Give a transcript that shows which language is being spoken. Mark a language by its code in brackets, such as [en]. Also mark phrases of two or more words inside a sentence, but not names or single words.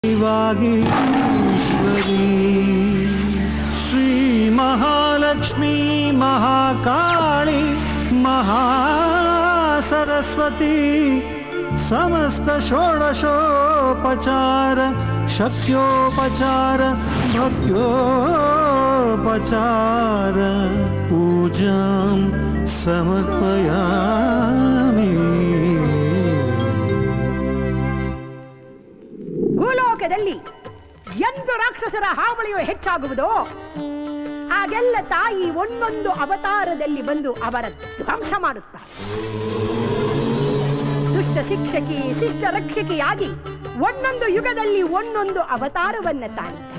[sa] वागीश्वरी श्री महालक्ष्मी महाकाली महासरस्वती समस्त षोडशोपचार शक्योपचार भक्त्योपचार पूजां समर्पयामि। [kn] ಭೂಲೋಕದಲ್ಲಿ ಎಂದು ರಾಕ್ಷಸರ ಹಾವಳಿಯು ಹೆಚ್ಚಾಗುವುದೋ ಆಗೆಲ್ಲ ತಾಯಿ ಒಂದೊಂದು ಅವತಾರದಲ್ಲಿ ಬಂದು ಅವರ ಧ್ವಂಸ ಮಾಡುತ್ತಾರೆ. ದುಷ್ಟ ಶಿಕ್ಷಕಿ ಶಿಷ್ಟ ರಕ್ಷಕಿಯಾಗಿ ಒಂದೊಂದು ಯುಗದಲ್ಲಿ ಒಂದೊಂದು ಅವತಾರವನ್ನ ತಾಳಿದ್ದಾರೆ.